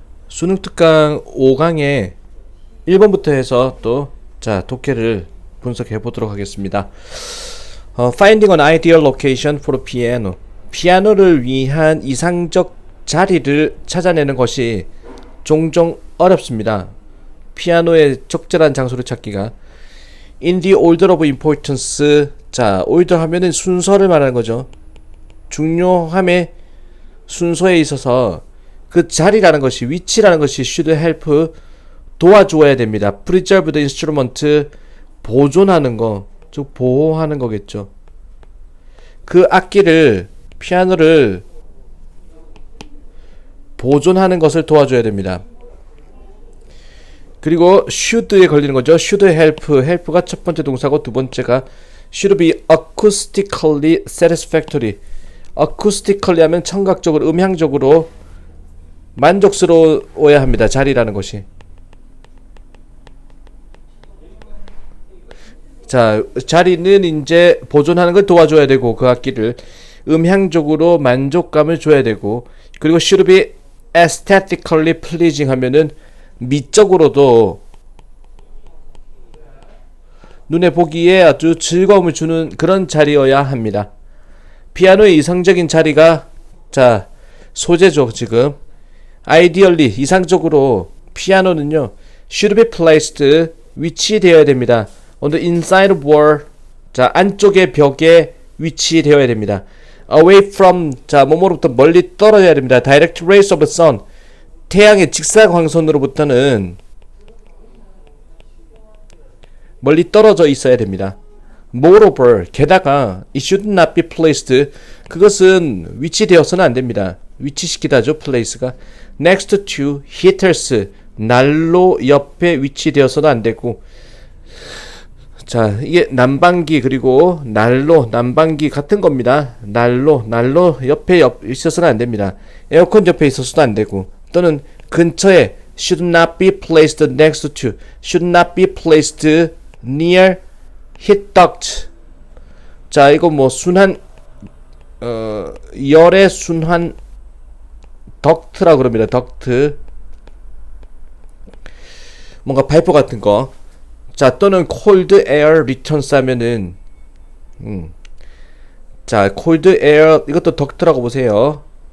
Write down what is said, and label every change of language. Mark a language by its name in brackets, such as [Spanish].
[Korean] 수능 특강 5강에 1번부터 해서 또 자 독해를 분석해 보도록 하겠습니다. [English] Finding an ideal location for a piano. [Korean] 피아노를 위한 이상적 자리를 찾아내는 것이 종종 어렵습니다. 피아노의 적절한 장소를 찾기가. [English] In the order of importance. [Korean] 자, order 하면은 순서를 말하는 거죠. 중요함의 순서에 있어서 그 자리라는 것이, 위치라는 것이 [English] should help, [Korean] 도와주어야 됩니다. [English] preserve the instrument, [Korean] 보존하는 거, 즉 보호하는 거겠죠. 그 악기를, 피아노를 보존하는 것을 도와줘야 됩니다. 그리고 should에 걸리는 거죠. [English] should help, help가 [Korean] 첫 번째 동사고 두 번째가 [English] should be acoustically satisfactory. [Korean] acoustically 하면 청각적으로, 음향적으로 만족스러워야 합니다. 자리라는 것이. 자, 자리는 이제 보존하는 걸 도와줘야 되고, 그 악기를 음향적으로 만족감을 줘야 되고, 그리고 [English] should be aesthetically pleasing [Korean] 하면은 미적으로도 눈에 보기에 아주 즐거움을 주는 그런 자리여야 합니다. 피아노의 이상적인 자리가, 자, 소재죠. 지금 ideally, 이상적으로 피아노는요 [English] should be placed, [Korean] 위치되어야 됩니다. [English] on the inside wall, [Korean] 자, 안쪽의 벽에 위치되어야 됩니다. [English] away from, [Korean] 자, 뭐뭐로부터 멀리 떨어져야 됩니다. [English] direct rays of the sun, [Korean] 태양의 직사광선으로부터는 멀리 떨어져 있어야 됩니다. moreover, 게다가 [English] it should not be placed, [Korean] 그것은 위치되어서는 안 됩니다. 위치시키다죠. place가 [English] next to heaters, [Korean] 난로 옆에 위치되어서도 안 되고. 자, 이게 난방기 그리고 난로, 난방기 같은 겁니다. 난로 옆에 있어서는 안 됩니다. 에어컨 옆에 있어서도 안 되고, 또는 근처에 [English] should not be placed next to, should not be placed near heat duct. [Korean] 자, 이거 뭐 순환, 열의 순환 덕트라고 그럽니다. 덕트, 뭔가 파이프 같은 거. 자, 또는 [English] cold air returns [Korean] 하면은 자, cold air, 이것도 덕트라고 보세요.